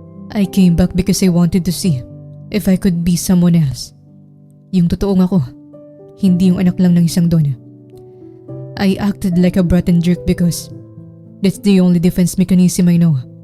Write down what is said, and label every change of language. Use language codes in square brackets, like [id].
[en] I came back because I wanted to see if I could be someone else. [tl] Yung totoong ako, hindi yung anak lang ng isang don. [en] I acted like a brat and jerk because that's the only defense mechanism I know.